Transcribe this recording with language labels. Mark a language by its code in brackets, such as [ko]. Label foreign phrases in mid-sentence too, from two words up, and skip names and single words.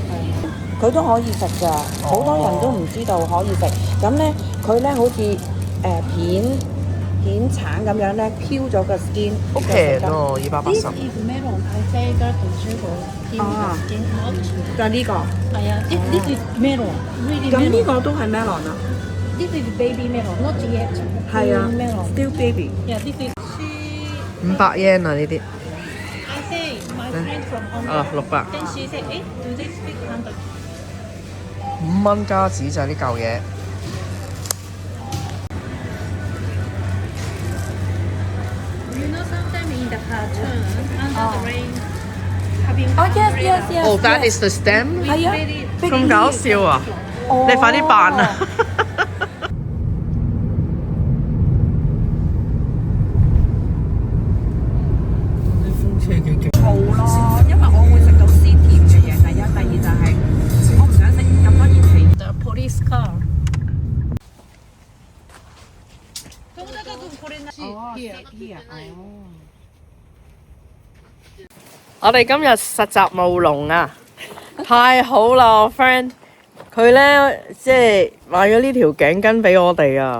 [yue] 佢都可以食㗎，好多人都唔知道可以食。咁咧，佢咧好似片橙咁樣咧，飄咗個 skin。好平喎，280。就係呢個。係啊 [en] ，this is melon。 [yue] 咁呢個都係 melon 啊 [en] This is baby melon, not yet. [yue] 係啊 melon。 [en] Still baby。 Yeah, this is. [yue] 500 yen 啊呢啲。 [en] I say my friend from Hong Kong. 600。 Then she said, do they speak 100? [yue] 5 蚊加紙就係呢嚿嘢。 [en] You know, sometimes in the cartoon, under the rain, having yes. Oh, that is the stem。 [yue] 係啊，咁搞笑啊！你快啲扮啊！好咯，因為我會食到鮮甜嘅嘢。第一，第二就係我唔想食咁多熱氣。 [en] the police car. [yue] 我哋今日實習務農啊，太好啦！我 friend 佢咧即係買咗呢條頸巾俾我哋啊。